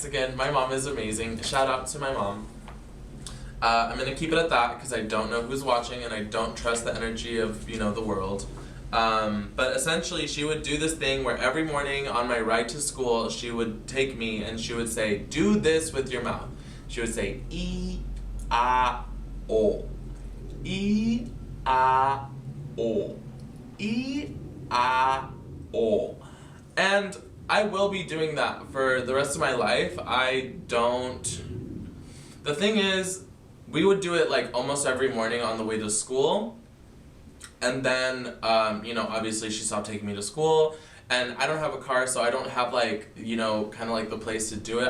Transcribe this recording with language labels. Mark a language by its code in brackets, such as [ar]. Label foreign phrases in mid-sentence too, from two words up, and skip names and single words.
[en] My mom is amazing. Shout out to my mom. I'm gonna keep it at that because I don't know who's watching and I don't trust the energy of, you know, the world. But essentially she would do this thing where every morning on my ride to school, she would take me and she would say, do this with your mouth. She would say, E-A-O. E-A-O. E-A-O. And I will be doing that for the rest of my life. The thing is, we would do it like almost every morning on the way to school. And then, you know, obviously she stopped taking me to school. And I don't have a car, so I don't have like, you know, kind of like the place to do it.